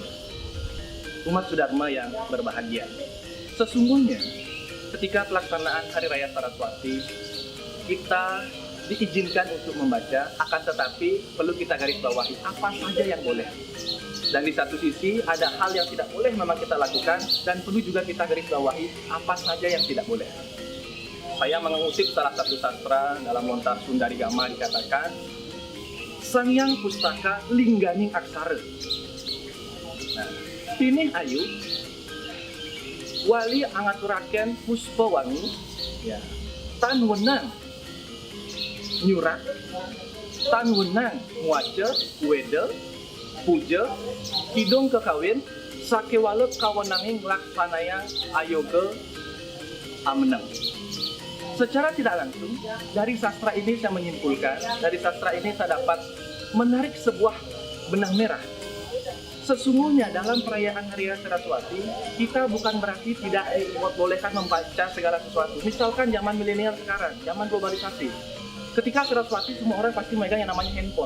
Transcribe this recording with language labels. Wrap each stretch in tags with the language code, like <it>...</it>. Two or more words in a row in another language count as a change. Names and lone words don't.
<id>Umat Sudharma yang berbahagia. Sesungguhnya, ketika pelaksanaan Hari Raya Saraswati, kita diizinkan untuk membaca, akan tetapi perlu kita garis bawahi apa saja yang boleh. Dan di satu sisi ada hal yang tidak boleh memang kita lakukan, dan perlu juga kita garis bawahi apa saja yang tidak boleh. Saya mengutip salah satu sastra dalam Lontar Sundari Gama dikatakan,</id> <kaw>Sangyang Pustaka Lingganing Aksara. Nah, pinih ayu wali angaturaken puspa wangi, ya, tan wenang nyurak, tan wenang muaca weda puja kidung kekawin sakewala kawenanging laksanayang ayoga amenang.</kaw> <id>Secara tidak langsung, dari sastra ini saya menyimpulkan, dari sastra ini saya dapat menarik sebuah benang merah. Sesungguhnya dalam perayaan Hari Raya Saraswati, kita bukan berarti tidak dibolehkan membaca segala sesuatu. Misalkan zaman milenial sekarang, zaman globalisasi. Ketika Saraswati, semua orang pasti megang yang namanya handphone.</id>